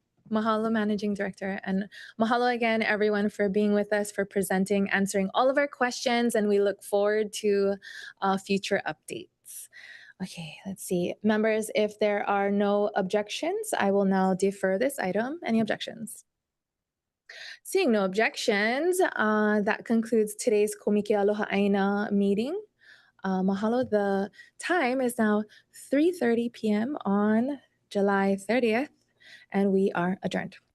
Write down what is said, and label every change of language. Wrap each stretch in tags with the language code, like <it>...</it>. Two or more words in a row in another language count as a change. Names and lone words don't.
<en>Mahalo, Managing Director. And mahalo again, everyone, for being with us, for presenting, answering all of our questions. And we look forward to future updates. Okay, let's see. Members, if there are no objections, I will now defer this item. Any objections? Seeing no objections, that concludes today's KŌMIKE ALOHA ʻāINA meeting. Mahalo, the time is now 3:30 p.m. on July 30th, and we are adjourned.</en>